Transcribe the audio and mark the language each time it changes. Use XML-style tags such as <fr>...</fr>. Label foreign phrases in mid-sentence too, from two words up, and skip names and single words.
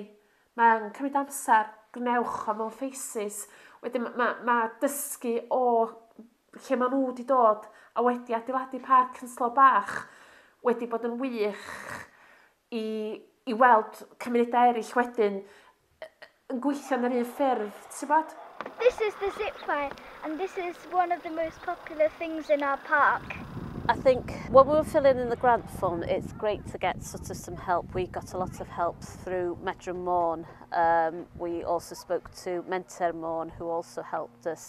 <cy>Mae'n cymryd amser, gwnewch o mewn faces. Wedyn mae dysgu o lle maen nhw wedi dod a wedi adeiladu parc yn slo bach wedi bod yn wych i weld cymunedau eraill wedyn yn gweithio yn yr un ffyrdd, ti'n bod?</cy> <en>This is the zip line and this is one of the most popular things in our park. I think when we were filling in the grant fund, it's great to get sort of some help. We got a lot of help through Medra Môn. We also spoke to Mentor Môn, who also helped us.</en>